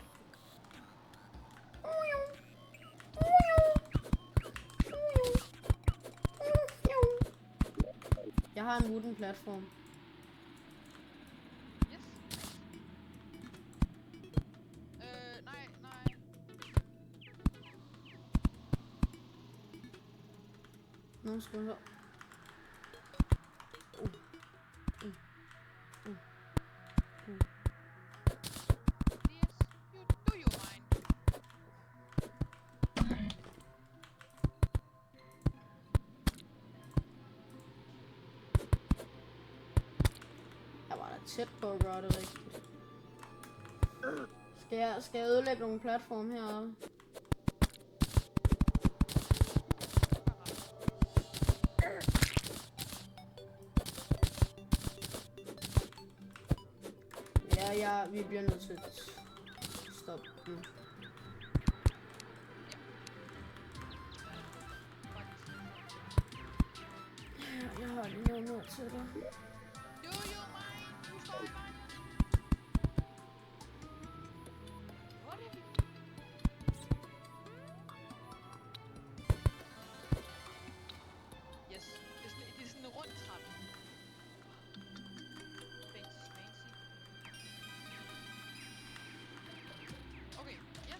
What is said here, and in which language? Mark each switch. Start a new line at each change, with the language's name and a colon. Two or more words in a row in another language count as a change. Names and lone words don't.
Danish: Jeg har en
English: wooden platform.
Danish: Yes. Nej. Nå, skal vi så.
English: Yes, do you mind?
Danish: Jeg var da tæt på at gøre det rigtigt. Skal jeg ødelægge nogle platform heroppe? Ja, vi bliver nødt til at stoppe den. Jeg har lige noget mere til dig.
English: Do you mind?
Danish: Du står i vejen. What er det? Yes, det er sådan en rund trappe.
English: Fancy. Okay, yes.